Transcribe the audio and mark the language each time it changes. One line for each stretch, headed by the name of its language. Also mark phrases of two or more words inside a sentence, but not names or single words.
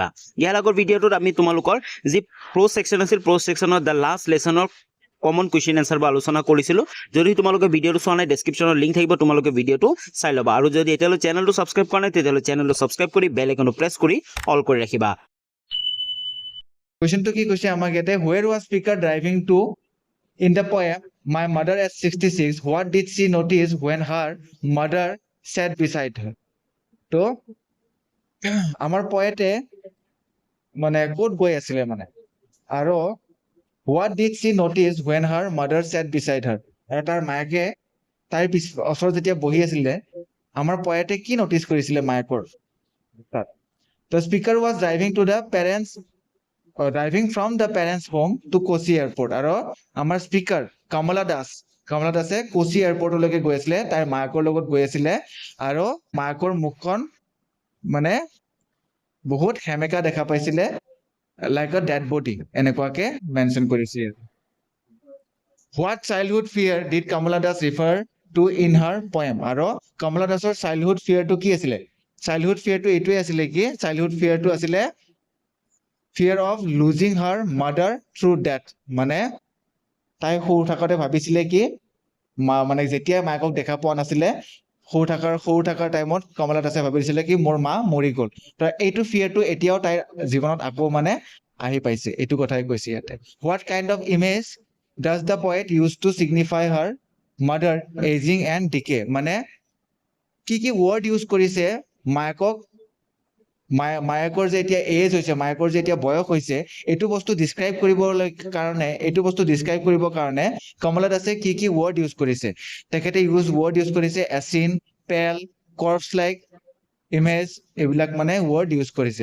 Assamese: ইয়াৰ আগৰ ভিডিঅ'টোত আমি তোমালোকৰ যি প্ৰ' ছেকশ্যন আছিল প্ৰ' ছেকশ্যনৰ
English: the last
Assamese: লেচনৰ
English: common question answer
Assamese: বা আলোচনা কৰিছিলোঁ। যদি তোমালোকে ভিডিঅ'টো চোৱা নাই ডেছক্ৰিপশ্যনৰ লিংক থাকিব, তোমালোকে ভিডিঅ'টো চাই ল'বা। আৰু যদি এতিয়ালৈ চেনেলটো ছাবস্ক্ৰাইব কৰা নাই তেতিয়াহ'লে চেনেলটো ছাবস্ক্ৰাইব কৰি বেল আইকনটো প্ৰেছ কৰি অল কৰি ৰাখিবা। কুৱেশ্যনটো কি কৈছে আমাক ইয়াতে,
English: where was speaker driving to in the poem my mother at 66, what did she notice when her mother sat beside her?
Assamese: তো আমাৰ পয়েটে মানে ক'ত গৈ আছিলে মানে, আৰু
English: what did she notice when her mother sat beside her?
Assamese: আৰু তাৰ মায়েকে তাইৰ ওচৰত যেতিয়া বহি আছিলে আমাৰ পয়েটে কি নটিচ কৰিছিলে মায়েকৰ তাত?
English: The speaker was driving from the parents' home to Kochi airport.
Assamese: আৰু আমাৰ স্পিকাৰ কমলা দাসে কোচি এয়াৰপৰ্টলৈকে গৈ আছিলে, তাইৰ মাকৰ লগত গৈ আছিলে আৰু মাকৰ মুখখন মানে বহুত হেমেকা দেখা পাইছিলে,
English: like a dead body
Assamese: এনেকুৱাকে মেনশ্যন কৰিছে।
English: What childhood fear did Kamala Das refer to in her poem?
Assamese: আৰু কমলা দাসৰ
English: childhood fear
Assamese: কি আছিলে?
English: childhood fear
Assamese: এইটোৱে আছিলে কি,
English: childhood fear
Assamese: আছিলে
English: fear of losing her mother through death.
Assamese: মানে তাই সৰু থাকোঁতে ভাবিছিলে কি মানে যেতিয়া মাকক দেখা পোৱা নাছিলে সৰু থকাৰ টাইমত কমলা দাসে ভাবিছিলে কি মোৰ মা মৰি গ'ল। তো এইটো ফিয়াৰটো এতিয়াও তাইৰ জীৱনত আকৌ মানে আহি পাইছে, এইটো কথাই কৈছে ইয়াতে।
English: What kind of image does the poet use to signify her mother aging and decay?
Assamese: মানে কি
English: word use
Assamese: কৰিছে মায়েকৰ যে এতিয়া এজ হৈছে, মায়েকৰ যে এতিয়া বয়স হৈছে, এইটো বস্তু ডিছক্ৰাইব কৰিবৰ কাৰণে কমলা দাসে কি
English: word use
Assamese: কৰিছে? তেখেতে
English: word use
Assamese: কৰিছে
English: ashen, pale, corpse like, image,
Assamese: এইবিলাক মানে
English: word use
Assamese: কৰিছে।